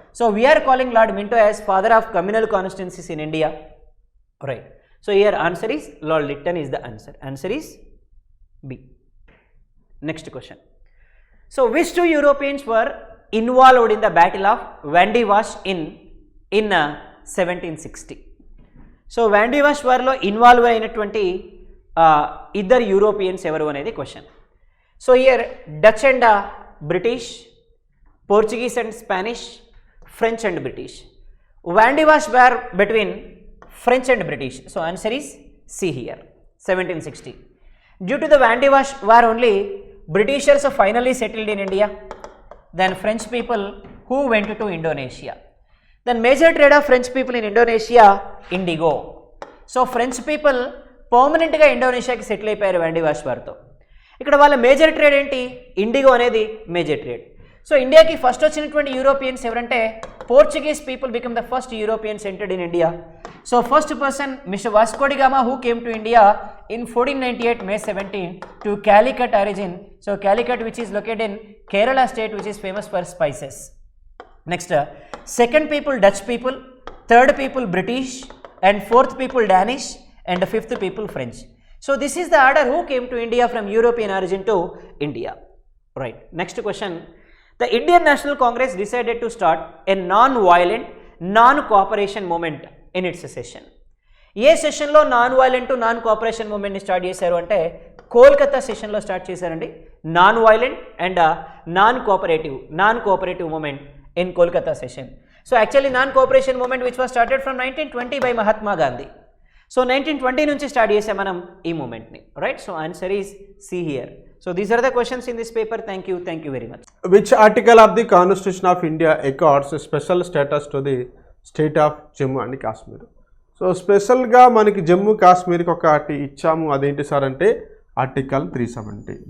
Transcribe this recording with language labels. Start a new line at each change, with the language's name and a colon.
English: So we are calling Lord Minto as father of communal constituencies in India. Right. So here answer is Lord Lytton is the answer. Answer is B. Next question. So which two Europeans were involved in the Battle of Vandewash in 1760?
Telugu: So Vandewash war lo involve అయినటువంటి ఇద్దరు Europeans ఎవరు అనేది question.
English: So here Dutch and British, Portuguese and Spanish, French and British. Wandiwash war between French and British. So answer is C here, 1760. Due to the Vandewash war only, Britishers finally settled in India. Then French people who went to Indonesia. Then major trade of French people in Indonesia, indigo.
Telugu: So French people permanent గా ఇండోనేషియాకి settle అయిపోయారు వాండివాష్ వార్తో. ఇక్కడ వాళ్ళ major trade ఏంటి? IndiGo అనేది major trade. So ఇండియాకి first వచ్చినటువంటి Europeans ఎవరంటే
English: Portuguese people become the first Europeans entered in India. So first person mister Vasco da Gama who came to India in 1498 May 17 to Calicut origin. So Calicut, which is located in Kerala state, which is famous for spices. Next, second people Dutch people, third people British, and fourth people Danish, and fifth people French. So this is the order who came to India from European origin to India. Right. Next question. The Indian National Congress decided to start a non-violent, non-cooperation movement in its session.
Telugu: ఏ సెషన్లో non violent non cooperation మూమెంట్ని start చేశారు అంటే కోల్కతా సెషన్లో start చేశారండి.
English: Non violent and non cooperative movement in Kolkata session. So actually non cooperation movement which was started from 1920 by Mahatma Gandhi.
Telugu: So 1920 నుంచి start చేసాం మనం ఈ మూమెంట్ని. Right.
English: So answer is C here. So these are the questions in this paper. Thank you very much. Which article of the Constitution of India accords special status to the state of Jammu and Kashmir?
Telugu: So స్పెషల్గా మనకి జమ్మూ కాశ్మీర్కి ఒకటి ఇచ్చాము, అదేంటి sir అంటే article 370.